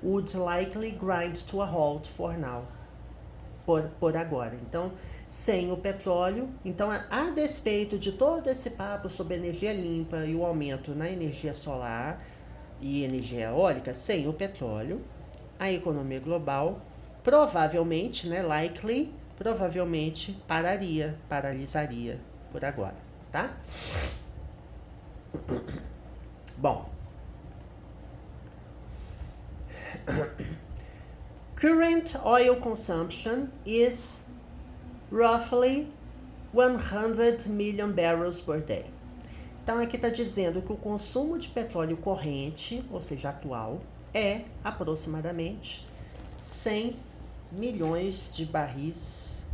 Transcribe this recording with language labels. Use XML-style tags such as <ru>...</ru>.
<en>Would likely grind to a halt for now.</en> <pt>Por agora. Então, sem o petróleo, então a despeito de todo esse papo sobre energia limpa e o aumento na energia solar e energia eólica, sem o petróleo, a economia global provavelmente, né,</pt> <en>likely,</en> <pt>provavelmente paralisaria por agora, tá? Bom.</pt> <en>Current oil consumption is roughly 100 million barrels per day.</en> <pt>Então, aqui está dizendo que o consumo de petróleo corrente, ou seja, atual, é aproximadamente 100 milhões de barris.</pt>